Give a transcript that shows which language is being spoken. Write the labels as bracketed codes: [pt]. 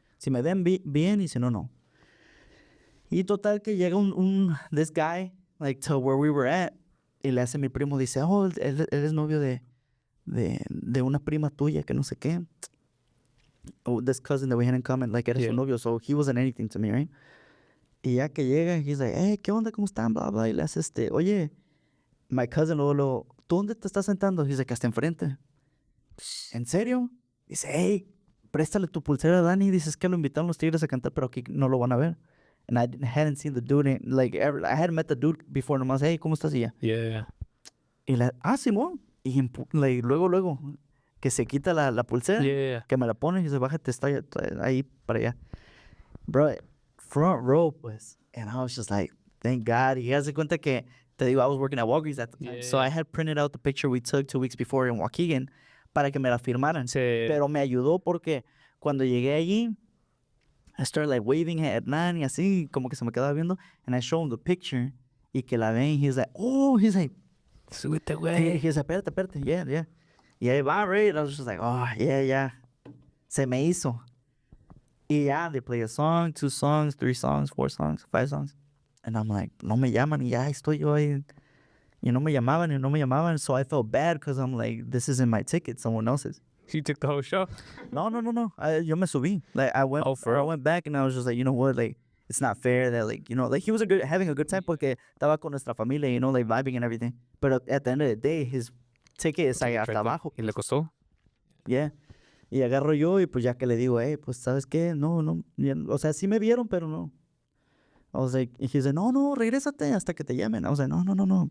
[es] Si me ven bien y si no, no. Y total que llega [en] this guy, [es] like, to where we were at, y le hace mi primo, dice, oh, él es novio de una prima tuya que no sé qué. [en] Oh, this cousin that we had in common, like, [es] era su novio, [en] so he wasn't anything to me, right? [es] Y ya que llega, [en] he's like, hey, [es] ¿qué onda? ¿Cómo están? Blah, blah. Y le hace oye, [en] my cousin, [es] luego, ¿tú dónde te estás sentando? Dice que hasta enfrente. ¿En serio? Dice, hey, préstale tu pulsera a Dani. Dices que lo invitaron los Tigres a cantar, pero aquí no lo van a ver. [en] And I hadn't seen the dude, like, ever. I hadn't met the dude before, [es] nomás, hey, ¿cómo estás? Y ya. [en] Yeah. [es] Y Simón. Y like, luego, que se quita la pulsera, [en] Yeah. [es] que me la pone y dice, bájate, está ahí para allá. [en] Bro, front row, pues. And I was just like, thank God. [es] Y hace cuenta que, te digo, [en] I was working at Walgreens at the time. Yeah. So I had printed out the picture we took 2 weeks before in Waukegan [es] para que me la firmaran. Sí. Pero me ayudó porque cuando llegué allí, [en] I started like waving at [es] Hernán y así, como que se me quedaba viendo. [en] And I showed him the picture [es] y que la ven. [en] He's like, oh, he's like, [es] súbete, güey. [en] He's like, [es] espérate, [en] yeah. [es] Y ahí va, [en] right? And I was just like, oh, yeah. [es] Se me hizo. Y ya, [en] they play a song, 2 songs, 3 songs, 4 songs, 5 songs. And I'm like, [es] no me llaman. Y ya estoy yo ahí. Y no me llamaban. [en] So I felt bad because I'm like, this isn't my ticket, someone else's. You took the whole show? [es] No. Yo me subí. [en] Like, I went back and I was just like, you know what? Like, it's not fair that, like, you know, like, he was having a good time [es] porque estaba con nuestra familia, [en] you know, like, vibing and everything. But at the end of the day, his ticket [es] es ahí hasta abajo. ¿Y le costó? [en] Yeah. [es] Y agarro yo y pues ya que le digo, hey, pues, ¿sabes qué? No. O sea, sí me vieron, pero no. [en] I was like, y he's like, [es] no, regrésate hasta que te llamen. [en] I was like, no.